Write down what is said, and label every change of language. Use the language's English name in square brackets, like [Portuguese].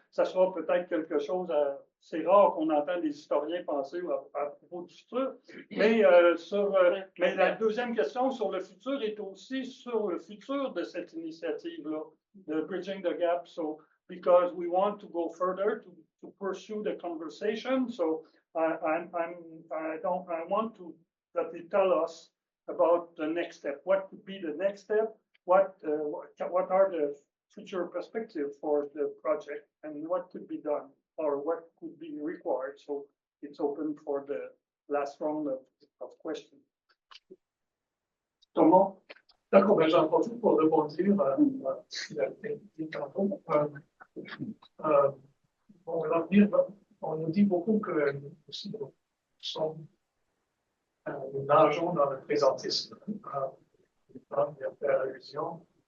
[French] Ça sera peut-être quelque chose, c'est rare qu'on entende les historiens penser à propos du futur, mais, mais la deuxième question sur le futur est aussi sur le futur de cette initiative-là, de Bridging the Gap, [English] so because we want to go further to pursue the conversation, so I want to that they tell us about the next step. What could be the next step? What are the future perspectives for the project, and what could be done, or what could be required? So it's open for the last round of questions. Thomas? [French] D'accord, ben j'en profite pour rebondir à ce qu'il a été dit tantôt. Bon, l'avenir, on nous dit beaucoup que nous sommes, nous nageons dans le présentisme, dans faire allusion.